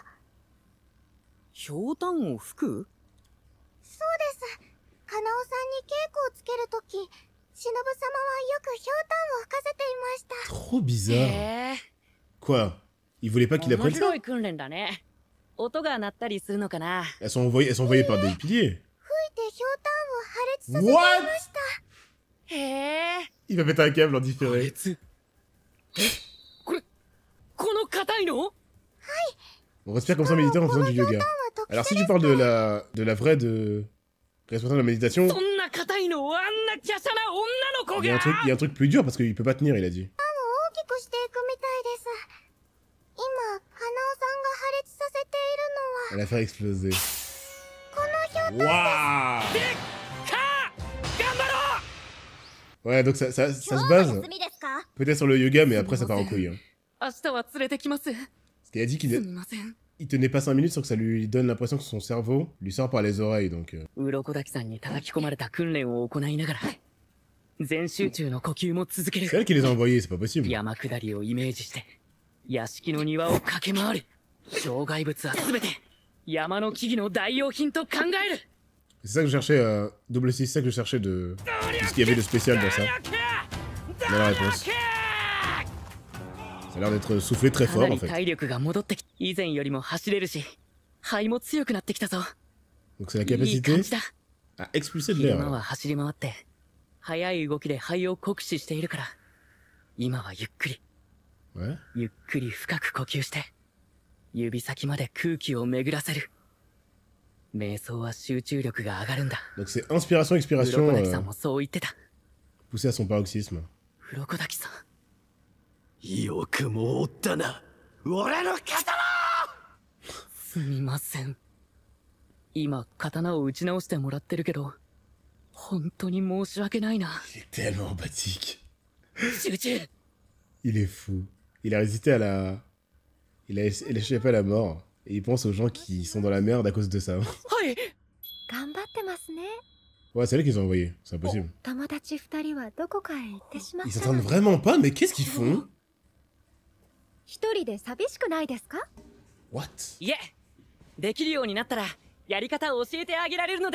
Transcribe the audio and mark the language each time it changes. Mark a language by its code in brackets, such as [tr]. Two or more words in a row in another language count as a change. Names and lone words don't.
[ja] ひょうたんを吹く？そうです。カナオさんに稽古をつけるとき、忍様はよくひょうたんを吹かせていました。 [fr] Trop bizarre. [ja] へえ [fr] Quoi? Ils voulaient pas qu'il [ja] 面 [fr] apprenne [ja] 白 [fr] ça? [ja] い訓練だね音が鳴ったりするのかな [fr] Elles sont envoyées par des piliers. [ja] 吹いてひょうたんを破裂させていました。へえ [fr] Il va péter un câble en différé. [ja] この硬いの [fr] On respire comme ça en méditant en faisant du yoga. Alors si tu parles de la vraie responsable de la méditation, [ja] そんな硬いのをあんな華奢な女の子 [fr] il y a [ja] が [fr] il y a un truc plus dur parce qu'il peut pas tenir, il a dit. [ja] 大きくしていくみたいです。今、カナオさんが破裂させているのは、 [fr] Elle a fait exploser. [ja] このひょうたん [fr] Waouh! [ja] でっか頑張ろう [fr] Ouais, donc ça se [ja] 今日も [fr] base [ja] 休みですか？ [fr] peut-être sur le yoga, mais après ça part en couille. Hein. [ja] 明日は連れてきます [fr] Parce qu'il a dit [ja] す [fr] qu'il [ja] みません [fr] il tenait pas 5 minutes sans que ça lui donne l'impression que son cerveau lui sort par les oreilles, donc... [ja] 鱗滝さんに叩き込まれた訓練を行いながら全集中の呼吸も続け [fr] C'est [ja] る [fr] elle qui les a envoyés, c'est pas possible. [ja] 山下りをイメージして屋敷の庭を駆け回る障害物は全て山の木々の代用品と考える [fr] C'est ça que je cherchais, double 6, c'est ça que je cherchais de ce qu'il y avait de spécial dans ça. On a la réponse. Ça a l'air d'être soufflé très [ja] か [fr] fort [ja] な [fr] en [ja] り [fr] fait. [ja] 体力が戻ってき以前よりも走れるし肺も強くなってきたぞ [fr] Donc c'est la [ja] いい [fr] capacité [ja] 感じだ [fr] à expulser de [ja] 昼 [fr] l'air. [ja] 間は走り回って速い動きで肺を酷使しているから今はゆっくり [fr] Ouais. [ja] ゆっくり深く呼吸して指先まで空気を巡らせる瞑想は集中力が上がるんだ [fr] Donc c'est inspiration, [ja] 鱗 [fr] expiration [ja] 滝さんもそう言ってた [fr] poussée à son paroxysme. [ja] 鱗滝さんよくもおったな俺の刀すみません今刀を打ち直してもらってるけど本当に申し訳ないな [fr] Il est tellement empathique. [ja] 集中 [fr] Il est fou. Il a résisté à la... Il a échappé à la mort. Et il pense aux gens qui sont dans la merde à cause de ça. [ja] はい頑張ってますね。 [fr] Ouais, c'est elle qui les a envoyés. C'est impossible. [ja] 友達2人はどこかへ行ってしまっ [fr] Ils [ja] たの [fr] s'entendent vraiment pas, mais qu'est-ce qu'ils font? [ja] 一人で寂しくないですか？ What? いえできるようになったらやり方を教えてあげられるので